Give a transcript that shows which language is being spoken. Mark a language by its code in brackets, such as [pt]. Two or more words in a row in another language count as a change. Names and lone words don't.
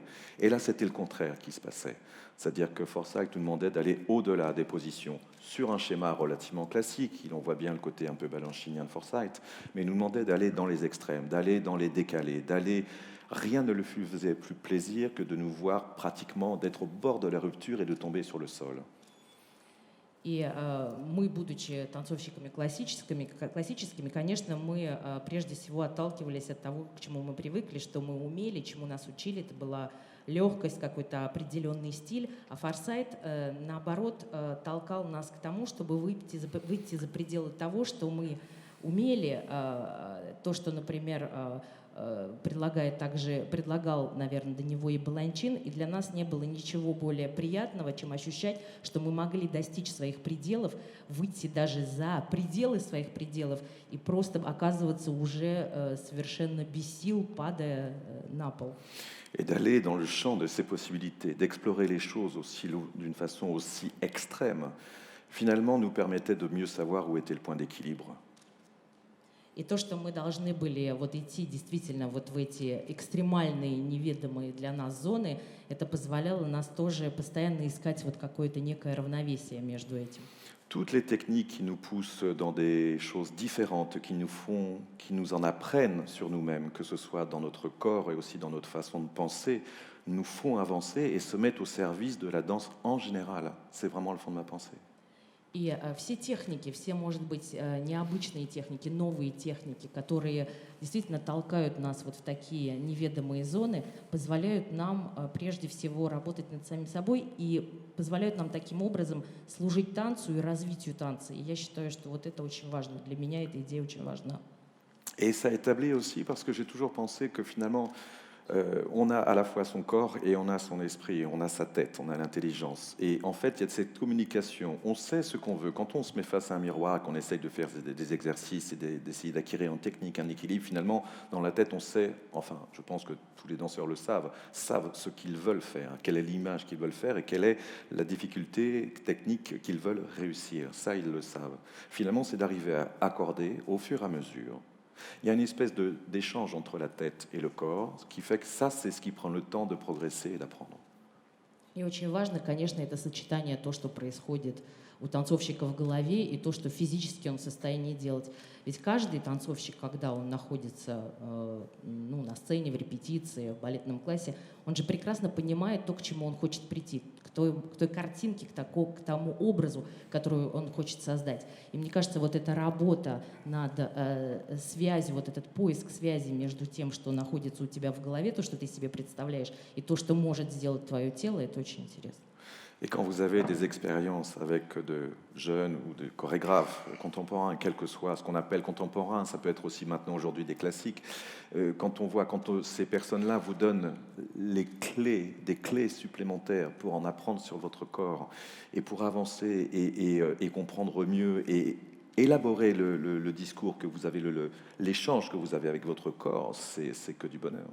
[fr] Et là, c'était le contraire qui se passait. C'est-à-dire que Forsyth nous demandait d'aller au-delà des positions, sur un schéma relativement classique, on voit bien le côté un peu balanchinien de Forsyth, mais il nous demandait d'aller dans les extrêmes, d'aller dans les décalés, d'aller... Rien ne lui faisait plus plaisir que de nous voir pratiquement, d'être au bord de la rupture et de tomber sur le sol. [ru] И мы, будучи танцовщиками классическими, конечно, мы прежде всего отталкивались от того, к чему мы привыкли, что мы умели, чему нас учили. Это была легкость, какой-то определенный стиль. А Форсайт, наоборот, толкал нас к тому, чтобы выйти за пределы того, что мы умели, то, что, например, предлагал, наверное, до него и Баланчин, и для нас не было ничего более приятного, чем ощущать, что мы могли достичь своих пределов, выйти даже за пределы своих пределов и просто оказываться уже совершенно без сил, падая на пол. [fr] Et d'aller dans le champ de ces possibilités, d'explorer les choses d'une façon aussi extrême, finalement nous permettait de mieux savoir où était le point d'équilibre. [ru] И то, что мы должны были вот идти действительно вот в эти экстремальные, неведомые для нас зоны, это позволяло нас тоже постоянно искать вот какое-то некое равновесие между этим. [fr] Toutes les techniques qui nous poussent dans des choses différentes, qui nous en apprennent sur nous-mêmes, que ce soit dans notre corps et aussi dans notre façon de penser, nous font avancer et se mettent au service de la danse en général. C'est vraiment le fond de ma pensée. [ru] И все техники, все, может быть, необычные техники, новые техники, которые действительно толкают нас вот в такие неведомые зоны, позволяют нам прежде всего работать над самим собой и позволяют нам таким образом служить танцу и развитию танца. И я считаю, что вот это очень важно. Для меня эта идея очень важна. [fr] Et ça établit aussi, parce que j'ai toujours pensé que finalement, on a à la fois son corps et on a son esprit, on a sa tête, on a l'intelligence. Et en fait, il y a cette communication. On sait ce qu'on veut. Quand on se met face à un miroir, qu'on essaye de faire des exercices et d'essayer d'acquérir en technique un équilibre, finalement, dans la tête, on sait, enfin, je pense que tous les danseurs le savent ce qu'ils veulent faire, quelle est l'image qu'ils veulent faire et quelle est la difficulté technique qu'ils veulent réussir. Ça, ils le savent. Finalement, c'est d'arriver à accorder au fur et à mesure Il y a une espèce d'échange entre la tête et le corps, ce qui fait que ça, c'est ce qui prend le temps de progresser et d'apprendre. [ru] И очень важно, конечно, это сочетание, то, что происходит у танцовщика в голове, и то, что физически он в состоянии делать. Ведь каждый танцовщик, когда он находится на сцене, в репетиции, в балетном классе, он же прекрасно понимает то, к чему он хочет прийти, к той картинке, к тому образу, который он хочет создать. И мне кажется, вот эта работа над связью, вот этот поиск связи между тем, что находится у тебя в голове, то, что ты себе представляешь, и то, что может сделать твое тело, это очень интересно. [fr] Et quand vous avez des expériences avec de jeunes ou de chorégraphes contemporains, quel que soit ce qu'on appelle contemporain, ça peut être aussi maintenant aujourd'hui des classiques, quand ces personnes-là vous donnent des clés supplémentaires pour en apprendre sur votre corps et pour avancer et comprendre mieux et élaborer le discours que vous avez, l'échange que vous avez avec votre corps, c'est que du bonheur.